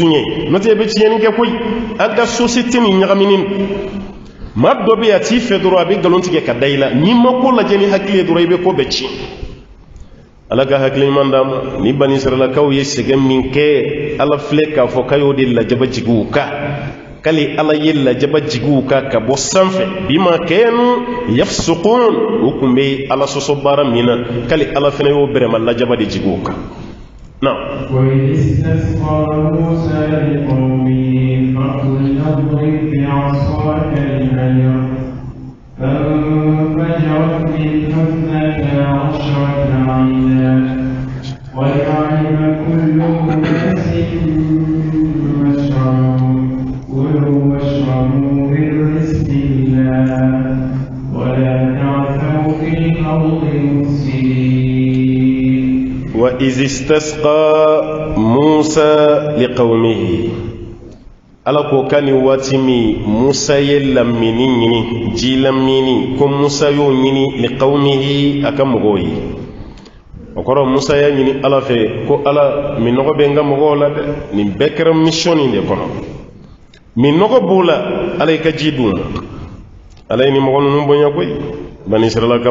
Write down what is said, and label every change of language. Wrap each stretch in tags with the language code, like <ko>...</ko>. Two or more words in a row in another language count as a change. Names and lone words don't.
<bm>ɲɛ n'o tɛ i bɛ tiɲɛni kɛ koyi an ka sosiyete nin ɲagaminen maa dɔ bɛ yen a t'i fɛ dɔrɔn a bɛ nkalon tigɛ ka da i la n'i ma ko lajɛ ni hakili ye dɔrɔn i bɛ ko bɛɛ tiɲɛ ala ka hakili ɲuman d'a ma ni bani israɛlakaw ye sɛgɛn min kɛ ala filɛ k'a fɔ k'a y'o de lajaba jigin u kan k'ale ala ye lajaba jigin u kan ka bɔ sanfɛ</bm> <ar>بما كانوا يفسقون</ar> <bm>u tun bɛ ala sɔsɔ baara min na k'ale ala fana y'o bɛrɛma lajaba de jigin u kan</bm> <ar>وإذ استسقى موسى لقومه فقل اضرب بعصاك الحجر فانفجرت منه 12 عينا قد علم كل أناس مشربهم كلوا واشربوا من رزق الله ولا تعثوا في الأرض مفسدين وإذ استسقى موسى لقومه</ar> <bm>ala ko kani waati min musa ye lamini ɲini ji lamini ko musa y'o ɲini liqawmihi a ka mɔgɔw ye o kɔrɔ musa y'a ɲini ala fɛ ko ala minɔgɔ bɛ n ka mɔgɔw la dɛ nin bɛɛ kɛra mission nin de kɔnɔ minɔgɔ b'o la ala y'i ka ji d'u ma ala ye nin mɔgɔ ninnu bonya koyi bani israɛlakaw</bm>